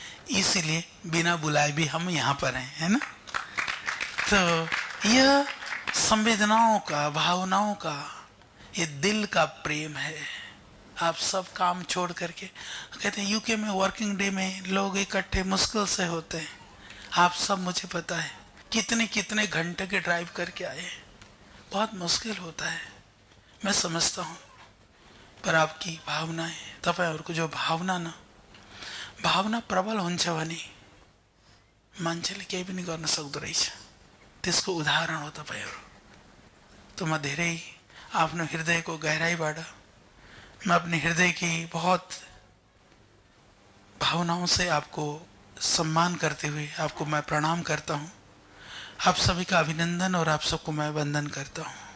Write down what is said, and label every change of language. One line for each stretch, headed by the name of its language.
Hindi: इसलिए बिना बुलाए भी हम यहाँ पर हैं, है ना। तो यह संवेदनाओं का, भावनाओं का, ये दिल का प्रेम है। आप सब काम छोड़ करके, कहते हैं यूके में वर्किंग डे में लोग इकट्ठे मुश्किल से होते हैं। आप सब, मुझे पता है कितने कितने घंटे के ड्राइव करके आए, बहुत मुश्किल होता है, मैं समझता हूँ। पर आपकी भावनाएं,
Nepali: तपाईहरुको जो भावना प्रबल हुन्छ भने मान्छेले केही पनि गर्न सक्दो रहेछ। त्यसको उदाहरण हो तपाईहरु।
Hindi: तो
Nepali: म धेरै आफ्नो हृदयको गहराईबाट,
Hindi: मैं अपने हृदय की बहुत भावनाओं से आपको सम्मान करते हुए आपको मैं प्रणाम करता हूँ। आप सभी का अभिनंदन और आप सबको मैं वंदन करता हूँ।